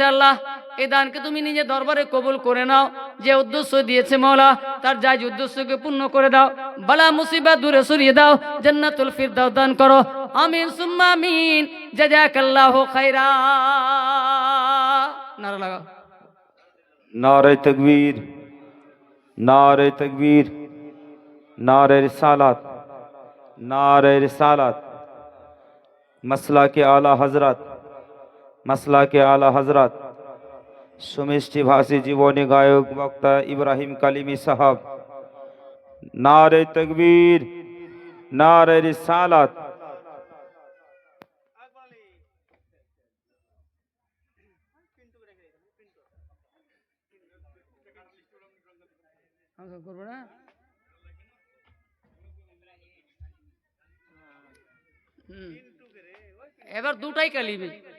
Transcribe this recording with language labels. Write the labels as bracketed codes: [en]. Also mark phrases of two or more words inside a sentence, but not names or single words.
[bn] আল্লাহ এই দানকে তুমি নিজে দরবারে কবুল করে নাও। যে উদ্দেশ্য দিয়েছে মওলা তার জায়েজ উদ্দেশ্যকে পূর্ণ করে দাও। বালা মুসিবত দূরে সরিয়ে দাও। জান্নাতুল ফিরদাউস দান করো। [ar] آمين ثم آمين۔ جزاك الله خيرا. [bn] নারা লাগাও। [ur] نعرے تکبیر، نعرے تکبیر، نعرے رسالت، نعرے رسالت. مسلہ کے اعلیٰ حضرت، مسلہ کے اعلیٰ حضرت [bn] সুমিষ্টি ভাষী জীবনী গায়ক বক্তা [ur] इब्राहिम कालिमी साहब। نعرے تکبیر، نعرے رسالت. [bn] করবো না? এবার দুটাই কালিমি।